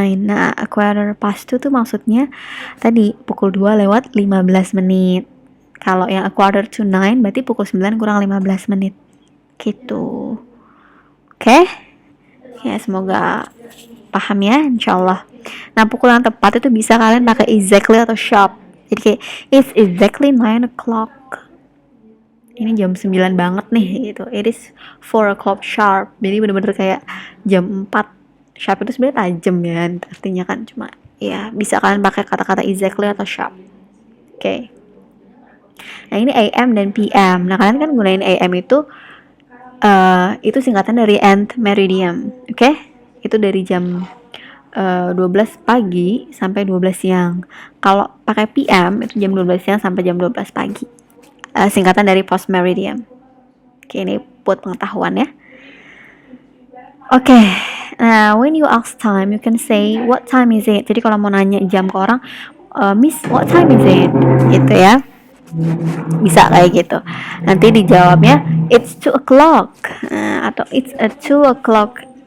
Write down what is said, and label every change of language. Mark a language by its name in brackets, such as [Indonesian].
[Indonesian] Nah, [English] a quarter past 2 [Indonesian] tuh maksudnya tadi pukul 2 lewat 15 menit. Kalau yang [English] a quarter to 9 [Indonesian] berarti pukul 9 kurang 15 menit. Gitu. Oke? Ya, semoga paham ya, insyaallah. Nah, pukul yang tepat itu bisa kalian pakai exactly atau sharp. Jadi kayak [English] it's exactly 9 o'clock. [Indonesian] Ini jam 9 banget nih gitu. [English] It is 4 o'clock sharp. [Indonesian] Jadi bener-bener kayak jam 4. Sharp itu sebenarnya tajam ya, artinya kan cuma ya bisa kalian pakai kata-kata exactly atau sharp. Oke. Nah, ini AM dan PM. Nah, kalian kan gunain AM itu singkatan dari end meridian. Oke? Itu dari jam 12 pagi sampai 12 siang. Kalau pakai PM itu jam 12 siang sampai jam 12 pagi. Singkatan dari post meridian. Oke, ini buat pengetahuan ya. Oke. Nah, [English] when you ask time, you can say what time is it. [Indonesian] Jadi kalau mau nanya jam ke orang, Miss, [English] what time is it? [Indonesian] Gitu ya. Bisa kayak gitu. Nanti dijawabnya [English] it's 2 o'clock [Indonesian] atau [English] it's a 2 o'clock.